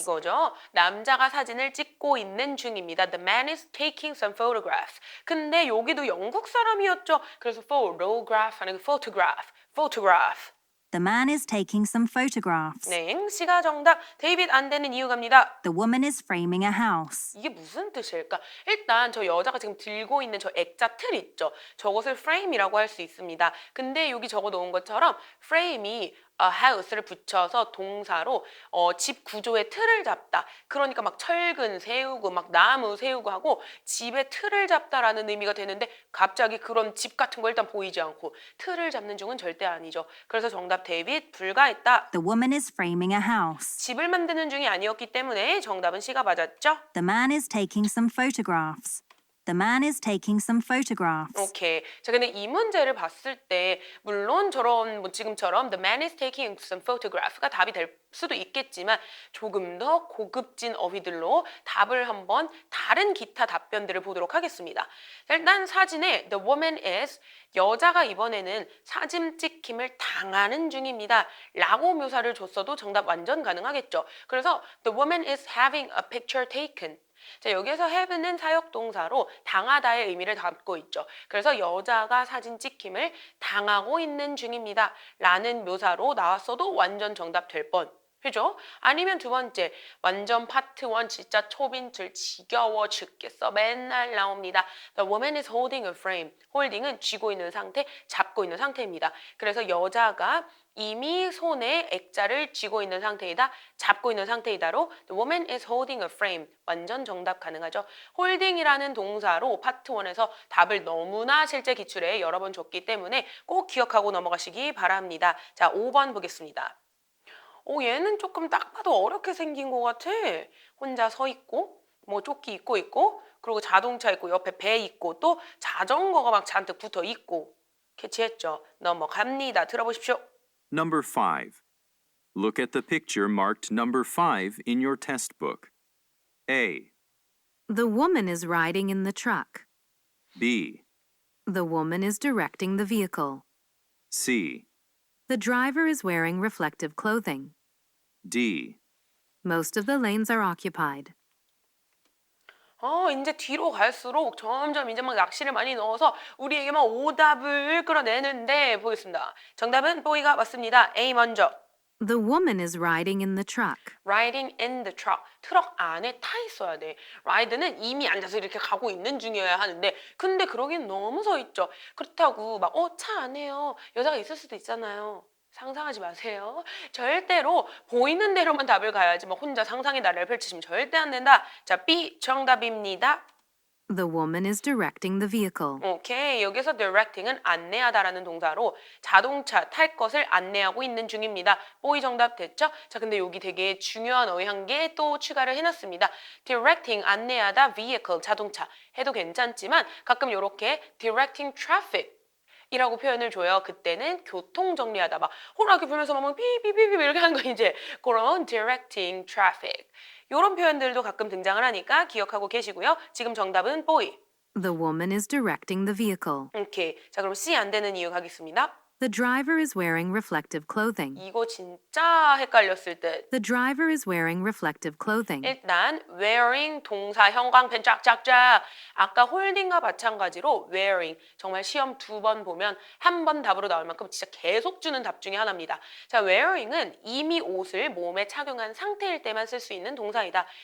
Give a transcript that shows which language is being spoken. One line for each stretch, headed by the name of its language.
Korean: 이거죠. 남자가 사진을 찍고 있는 중입니다.
English: The man is taking some photographs.
Korean: 근데 여기도 영국 사람이었죠. 그래서 photograph 아니고 photograph.
English: The man is taking some photographs.
Korean: 네, C가 정답. 데이빗 안 되는 이유 갑니다.
English: The woman is framing a house.
Korean: 이게 무슨 뜻일까? 일단 저 여자가 지금 들고 있는 저 액자 틀 있죠. 저것을 frame이라고 할 수 있습니다. 근데 여기 적어 놓은 것처럼 frame이 house를 붙여서 동사로 집 구조의 틀을 잡다. 그러니까 막 철근 세우고 막 나무 세우고 하고 집의 틀을 잡다라는 의미가 되는데 갑자기 그런 집 같은 거 일단 보이지 않고 틀을 잡는 중은 절대 아니죠. 그래서 정답 데이빗 불가했다.
English: The woman is framing a house.
Korean: 집을 만드는 중이 아니었기 때문에 정답은 C가 맞았죠.
English: The man is taking some photographs. The man is taking some photographs.
Korean: 오케이. 자, 근데 이 문제를 봤을 때 물론 저런 뭐 지금처럼
English: the man is taking some photograph
Korean: 가 답이 될 수도 있겠지만 조금 더 고급진 어휘들로 답을 한번 다른 기타 답변들을 보도록 하겠습니다. 자, 일단 사진에
English: the woman is
Korean: 여자가 이번에는 사진 찍힘을 당하는 중입니다. 라고 묘사를 줬어도 정답 완전 가능하겠죠. 그래서
English: the woman is having a picture taken.
Korean: 자, 여기에서 have는 사역동사로 당하다의 의미를 담고 있죠. 그래서 여자가 사진 찍힘을 당하고 있는 중입니다. 라는 묘사로 나왔어도 완전 정답 될 뻔. 그죠? 아니면 두 번째, 완전 파트 1 진짜 초빈줄 지겨워 죽겠어. 맨날 나옵니다.
English: The woman is holding a frame.
Korean: holding은 쥐고 있는 상태, 잡고 있는 상태입니다. 그래서 여자가 이미 손에 액자를 쥐고 있는 상태이다, 잡고 있는 상태이다로
English: The woman is holding a frame.
Korean: 완전 정답 가능하죠. holding이라는 동사로 파트 1에서 답을 너무나 실제 기출에 여러 번 줬기 때문에 꼭 기억하고 넘어가시기 바랍니다. 자, 5번 보겠습니다. 얘는 조금 딱 봐도 어렵게 생긴 것 같아. 혼자 서 있고, 뭐 조끼 입고 있고, 그리고 자동차 있고, 옆에 배 있고, 또 자전거가 막 잔뜩 붙어 있고. 캐치했죠? 넘어갑니다. 들어보십시오.
English: Number 5. Look at the picture marked number 5 in your test book. A, The woman is riding in the truck. B, The woman is directing the vehicle. C, The driver is wearing reflective clothing. D. Most of the lanes are occupied.
Korean: 이제 뒤로 갈수록 점점 이제 막 낚시를 많이 넣어서 우리에게 막 오답을 끌어내는데 보겠습니다. 정답은 보이가 맞습니다. A 먼저. The woman is riding in the truck. Riding in the truck. 트럭 안에 타 있어야 돼. ride는 이미 앉아서 이렇게 가고 있는 중이어야 하는데 근데 그러긴 너무 서 있죠. 그렇다고 막 차 안에요. 여자가 있을 수도 있잖아요. 상상하지 마세요. 절대로 보이는 대로만 답을 가야지 막 혼자 상상의 나래를 펼치시면 절대 안 된다. 자, B 정답입니다.
English: The woman is directing the vehicle.
Korean: 오케이. 여기서 directing은 안내하다라는 동사로 자동차 탈 것을 안내하고 있는 중입니다. 보이 정답 됐죠? 자, 근데 여기 되게 중요한 어휘 한 개 또 추가를 해놨습니다. directing 안내하다 vehicle 자동차 해도 괜찮지만 가끔 이렇게 directing traffic 이라고 표현을 줘요. 그때는 교통 정리하다 막 호랑이 불면서 막 삐삐삐삐 이렇게 하는 거 이제 그런 directing traffic 이런 표현들도 가끔 등장을 하니까 기억하고 계시고요. 지금 정답은 boy.
English: The woman is directing the vehicle.
Korean: 오케이. 자, 그럼 C 안 되는 이유 가겠습니다.
English: The driver is wearing reflective clothing.
Korean: 이거 진짜 헷갈렸을 듯.
English: The driver is wearing reflective clothing.
Korean: 일단 wearing 동사 형광펜 쫙쫙쫙 아까 holding과 마찬가지로 wearing 정말 시험 2번 보면 한 번 답으로 나올 만큼 진짜 계속 주는 답 중에 하나입니다. 자, wearing은 이미 옷을 몸에 착용한 상태일 때만 쓸 수 있는 동사이다.